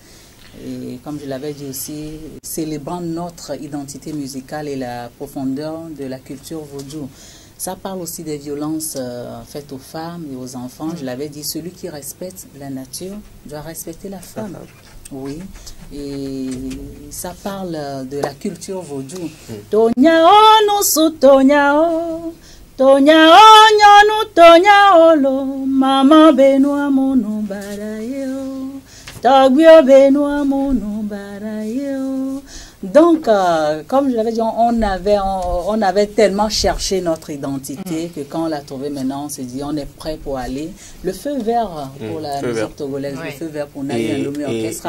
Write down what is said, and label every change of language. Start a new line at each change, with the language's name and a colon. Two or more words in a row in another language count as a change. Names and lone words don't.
French: Et comme je l'avais dit aussi, célébrant notre identité musicale et la profondeur de la culture vaudou. Ça parle aussi des violences faites aux femmes et aux enfants. Je l'avais dit, celui qui respecte la nature doit respecter la femme. Oui. Et ça parle de la culture vaudou.
Ewe: Tonyao no su tonyao, tonyao nyonu tonyao lo, mama benua mono barayo.
French: Donc, comme je l'avais dit, on avait tellement cherché notre identité que quand on l'a trouvée maintenant, on s'est dit, on est prêt pour aller. Le feu vert pour la musique togolaise, le feu vert pour Nayo et Lomé Orchestra.